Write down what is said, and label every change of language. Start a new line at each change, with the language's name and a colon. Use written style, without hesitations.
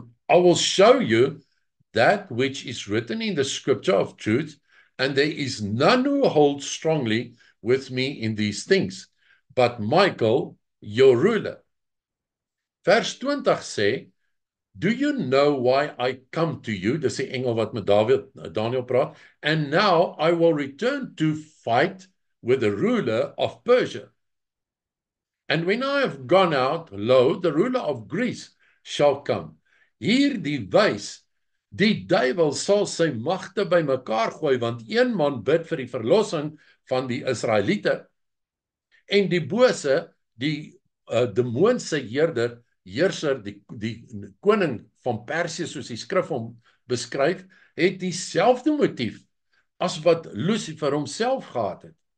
English: I will show you that which is written in the scripture of truth, and there is none who holds strongly with me in these things, but Michael, your ruler.
Afrikaans: Vers 20 sê,
English: do you know why I come to you?
Afrikaans: Dis die engel wat met Daniel praat.
English: And now I will return to fight with the ruler of Persia. And when I have gone out, lo, the ruler of Greece shall come.
Afrikaans: Hierdie wys, die duiwel sal sy magte bymekaar gooi, want een man bid vir die verlossing van die Israeliete, en die bose, die demoonse heerser, die koning van Persië, soos die skrif hom beskryf, het dieselfde motief as wat Lucifer homself gehad het.